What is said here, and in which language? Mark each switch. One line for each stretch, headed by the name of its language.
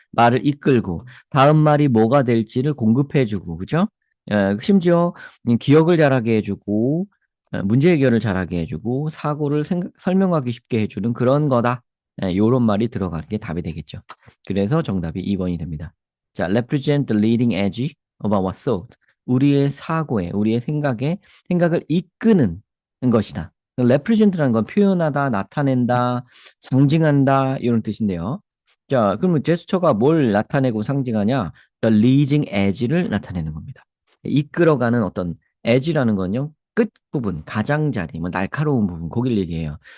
Korean: 말을 이끌고 다음 말이 뭐가 될지를 공급해주고 그죠? 심지어 기억을 잘하게 해주고 문제 해결을 잘하게 해주고 사고를 설명하기 쉽게 해주는 그런 거다. 요런 말이 들어가는 게 답이 되겠죠. 그래서 정답이 2번이 됩니다.
English: 자, represent the leading edge of our thought.
Korean: 우리의 사고에, 우리의 생각을 이끄는 것이다. represent라는 건 표현하다, 나타낸다, 상징한다 이런 뜻인데요. 자, 그러면 제스처가 뭘 나타내고 상징하냐? The leading edge를 나타내는 겁니다. 이끌어가는 어떤 edge라는 건요. 끝부분, 가장자리, 뭐 날카로운 부분, 거길 얘기해요.